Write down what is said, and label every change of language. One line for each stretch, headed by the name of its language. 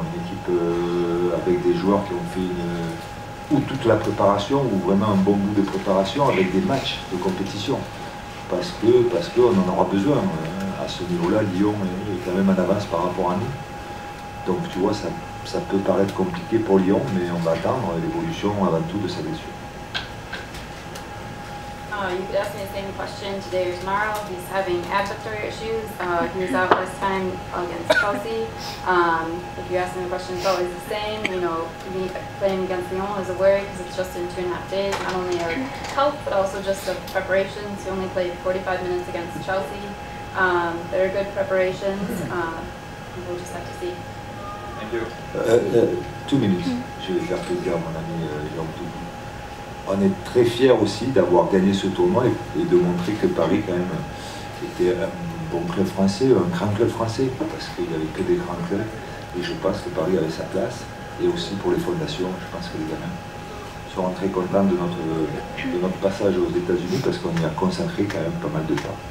French: Une équipe avec des joueurs qui ont fait ou toute la préparation, ou vraiment un bon bout de préparation avec des matchs de compétition. Parce qu'on en aura besoin. À ce niveau-là, Lyon est quand même en avance par rapport à nous. Donc tu vois, ça peut paraître compliqué pour Lyon, mais on va attendre l'évolution avant tout de sa blessure.
English: You could ask me the same question today or tomorrow. He's having abductor issues. He was out last time against Chelsea. If you ask him the question, it's always the same. You know, playing against Lyon is a worry because it's just in 2.5 days. Not only of health, but also just of preparations. He only played 45 minutes against Chelsea. They're good preparations. We'll just have to see. Thank you. 2 minutes.
French: Je vais faire plaisir à mon ami Jérôme Toubou. On est très fiers aussi d'avoir gagné ce tournoi et de montrer que Paris quand même était un bon club français, un grand club français, parce qu'il n'y avait que des grands clubs. Et je pense que Paris avait sa place. Et aussi pour les fondations, je pense que les gamins seront très contents de notre passage aux États-Unis parce qu'on y a consacré quand même pas mal de temps.